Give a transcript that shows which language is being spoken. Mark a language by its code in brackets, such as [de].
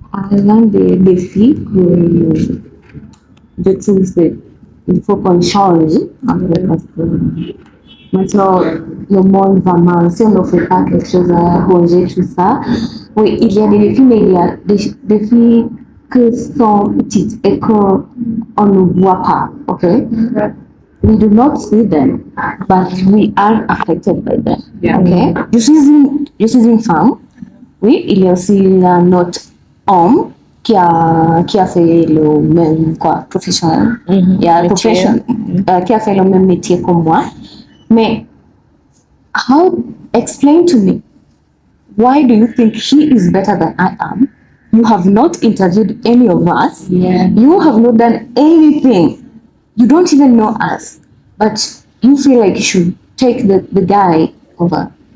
[fr] L'un des défis que je trouve, c'est il faut qu'on change parce que maintenant le monde va mal. Si on ne fait pas quelque chose à changer tout ça, oui, il y a des défis, mais il y a des défis que sont petits et qu'on ne voit pas, ok? [en] We do not see them, but we are affected by them. [fr] Okay? Je suis une femme. Oui, il y a aussi notre homme qui a fait le même professionnel. Qui a fait le même métier comme moi. [en] Mais explain to me, why do you think he is better than I am? You have not interviewed any of us. You have not done anything. You don't even know us, but you feel like you should take the guy over